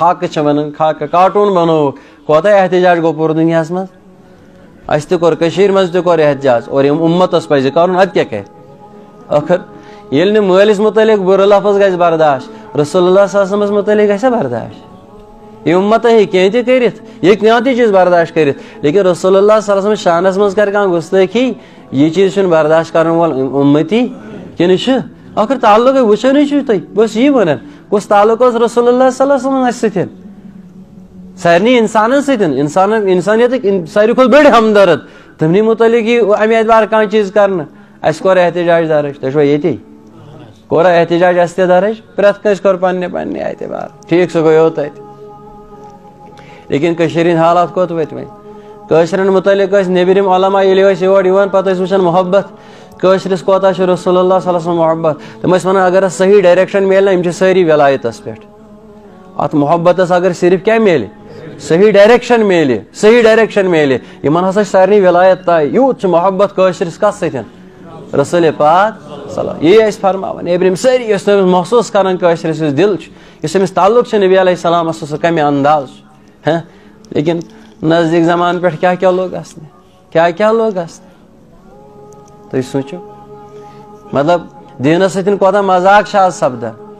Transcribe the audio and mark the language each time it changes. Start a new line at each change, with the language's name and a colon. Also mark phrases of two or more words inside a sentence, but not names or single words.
Kashmiri: خاکہٕ چھِ ونان خاکہٕ کارٹوٗن بنووُکھ کوتاہ احتجاج گوٚو پوٗرٕ دُنیاہس منٛز اَسہِ تہِ کوٚر کٔشیٖرِ منٛز تہِ کوٚر احتجاج اور یِم اُمتس پزِ کرُن ادٕ کیٛاہ کرِ ٲخر ییٚلہِ نہٕ مٲلِس متعلق بُرٕ لفظ گژھِ برداشت رسول اللہ
Arabic: صلی اللہ علیہ وسلمس
Kashmiri: متعلق گژھِ برداشت یہِ اُمتا ہیٚکہِ کینٛہہ تہِ کٔرِتھ یہِ ہیٚکہِ کانٛہہ تہِ چیٖز برداشت کٔرِتھ لیکن رسول اللہ
Arabic: صلی اللہ علیہ وسلم
Kashmiri: شانس منٛز کرِ کانٛہہ گُستٲخی یہِ چیٖز چھُنہٕ برداشت کرن وول اُمتی کِنہٕ چھُ ٲخر تعلقے وٕچھانٕے چھُو تُہۍ بہٕ اوسُس یی ونان کُس تعلق اوس رسول اللہ
Arabic: صلی اللہ علیہ وسلم
Kashmiri: اسہِ سۭتۍ سارنٕے انسانن سۭتۍ انسانیتٕکۍ ساروی کھۄتہٕ بٔڑۍ ہمدرد تٔمنٕے متعلق یی امہِ اعتبار کانٛہہ چیٖز کرنہٕ اَسہِ کوٚر احتجاج درٕج تُہۍ چھُوا ییٚتی کوٚرا احتجاج اَسہِ تہِ درٕج پرٛٮ۪تھ کٲنٛسہِ کوٚر پننہِ اعتبار ٹھیٖک سُہ گوٚو تتہِ لیکن کٔشیٖرِ ہٕنٛدۍ حالات کوٚت وٲتۍ وۄنۍ کٲشرٮ۪ن متعلق ٲسۍ نیبرِم علما ییٚلہِ ٲسۍ یور یِوان پتہٕ ٲسۍ وٕچھان محبت کٲشرِس کوتاہ چھُ رسول اللہ
Arabic: صلی اللہ علیہ وسلم
Kashmiri: محبت تِم ٲسۍ ونان اگر اَتھ صحیح ڈایریکشن میلہِ نا یِم چھِ سٲری ولایتس پٮ۪ٹھ اتھ محبتس اگر صرف کیٛاہ میلہِ صحیح ڈایریکشن میلہِ یِمن ہسا چھِ سارنٕے ولایت طے یوٗت چھُ محبت کٲشرِس کتھ سۭتۍ رسول پاک صلی یی ٲسۍ فرماوان نیبرِم سٲری ٲسۍ تٔمِس محسوٗس کران کٲشرِس یُس دل چھُ یُس أمِس تعلق چھُ نبی
Arabic: علیہ السلامس
Kashmiri: سُہ کمہِ انداز چھُ لیکن نزدیٖک زمانہٕ پٮ۪ٹھ کیٛاہ لوٚگ گژھنہِ تُہۍ سوٗنٛچِو مطلب دیٖنس سۭتۍ کوتاہ مزاق چھُ آز سپدان